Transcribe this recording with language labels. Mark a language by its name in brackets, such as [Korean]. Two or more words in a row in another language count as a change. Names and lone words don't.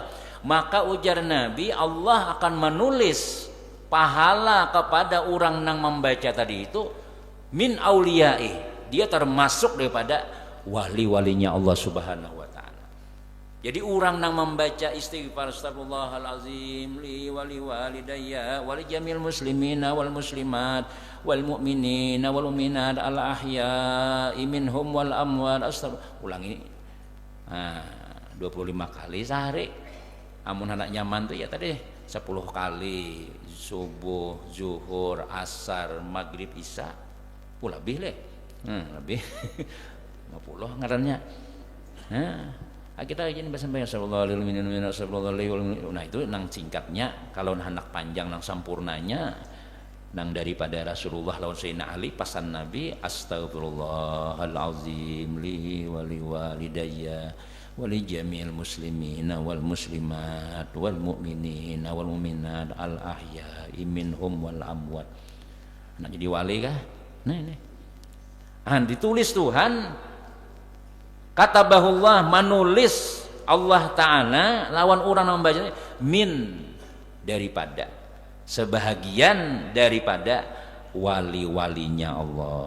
[Banjar] Maka ujar Nabi, Allah akan menulis pahala kepada orang nang membaca tadi itu [Arabic] من أوليائه, [Banjar] dia termasuk daripada wali-walinya Allah [Arabic] سبحانه وتعالى. [Banjar] Jadi orang nang membaca istighfar [Arabic] أستغفر الله العظيم لي ولوالدي ولجميع المسلمين والمسلمات والمؤمنين والمؤمنات الأحياء منهم والأموات, [Banjar] ulangi 25 kali sehari. Amun anak nyaman tuh ya tadi 10 kali subuh, zuhur, asar, maghrib, isya. Lebih leh. Lebih 50 ngarannya. Kita izin sampai [Arabic] صلى الله عليه وسلم. [Banjar] Nah itu nang singkatnya. Kalau hendak panjang nang sampurnanya nang daripada Rasulullah lawan Sayyidina Ali pasan Nabi, [Arabic] أستغفر الله العظيم لي ولوالدي ولجميع المسلمين والمسلمات والمؤمنين والمؤمنات الأحياء منهم والأموات. [Banjar] Nah jadi wali kah? Nah ini ditulis Tuhan, katabahullah, menulis Allah Ta'ala lawan orang membaca min, daripada sebahagian daripada wali-walinya Allah.